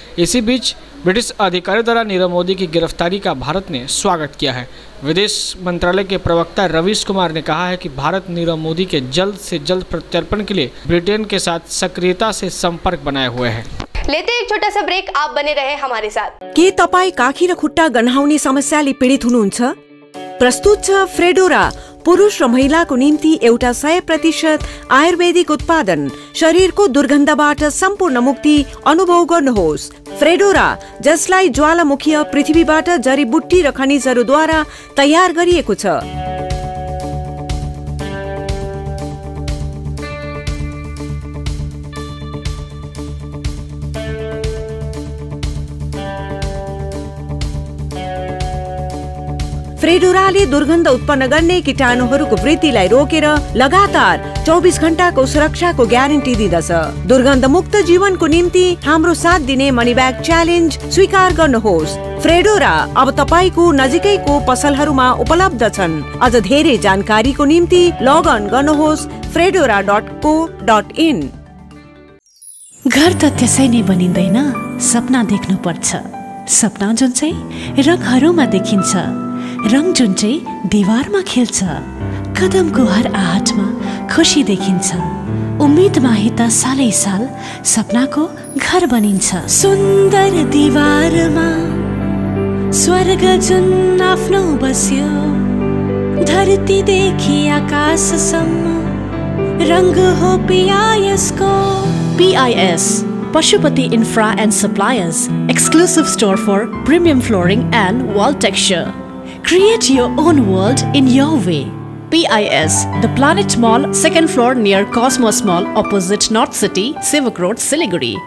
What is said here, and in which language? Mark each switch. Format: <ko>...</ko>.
<hi>इसी बीच ब्रिटिश अधिकारियों द्वारा नीरव मोदी की गिरफ्तारी का भारत ने स्वागत किया है। विदेश मंत्रालय के प्रवक्ता रवीश कुमार ने कहा है कि भारत नीरव मोदी के जल्द से जल्द प्रत्यर्पण के लिए ब्रिटेन के साथ सक्रियता से संपर्क बनाए हुए है। लेते एक छोटा सा ब्रेक, आप बने रहे हमारे साथ।</hi> <ne>के तपाई काखी र खुट्टा गन्हाउने समस्याले पीडित हुनुहुन्छ? प्रस्तुत छ फ्रेडोरा, पुरुष र महिलाको निम्ति एउटा 100% आयुर्वेदिक उत्पादन। शरीरको दुर्गन्धबाट सम्पूर्ण मुक्ति अनुभव गर्नुहोस्। फ्रेडोरा, जसलाई ज्वालामुखीय पृथ्वीबाट जडीबुट्टी र खनिजहरूद्वारा तयार गरिएको छ। फ्रेडोराले दुर्गन्ध उत्पन्न गर्ने कीटाणुहरूको वृद्धिलाई रोकेर लगातार 24 घण्टाको सुरक्षाको ग्यारेन्टी दिँदछ। दुर्गन्ध मुक्त जीवनको निम्ति हाम्रो साथ दिने मनी ब्याग च्यालेन्ज स्वीकार गर्नुहोस्। फ्रेडोरा अब तपाईको नजिकैको पसलहरूमा उपलब्ध छन्। अझ धेरै जानकारीको निम्ति लगअन गर्नुहोस् fredora.co.in। घर त त्यसै नै बनिँदैन, सपना देख्नुपर्छ। सपना जुन चाहिँ रङहरूमा देखिन्छ, रङ जुन चाहिँ दीवारमा खिल्छ। कदमको हर आहटमा खुशी देखिन्छ। उम्मेदमा त सालै साल सपनाको घर बनिन्छ। सुन्दर दीवारमा स्वर्ग जुन आफ्नो बस्यो, धरतीदेखि आकाशसम्म रङ हो PISको।</ne> <en>PIS, Pashupati Infra and Suppliers, exclusive store for premium flooring and wall texture. Create your own world in your way. PIS, The Planet Mall, 2nd floor near Cosmos Mall, opposite North City, Sivak Road, Siliguri.</en>